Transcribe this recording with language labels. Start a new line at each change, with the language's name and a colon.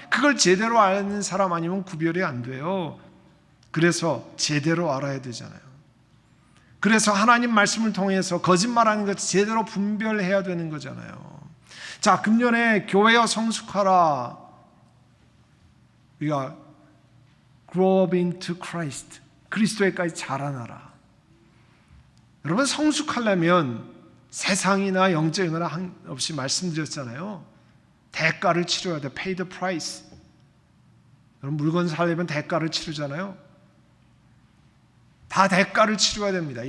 Korean: 그걸 제대로 아는 사람 아니면 구별이 안 돼요. 그래서 제대로 알아야 되잖아요. 그래서 하나님 말씀을 통해서 거짓말하는 것 제대로 분별해야 되는 거잖아요. 자, 금년에 교회여 성숙하라. 우리가
English: grow up into Christ,
Korean: 그리스도에까지 자라나라. 여러분, 성숙하려면 세상이나 영적인 거나 없이 말씀드렸잖아요. 대가를 치러야 돼.
English: Pay the price.
Korean: 여러분, 물건 사려면 대가를 치르잖아요. 다 대가를 치러야 됩니다.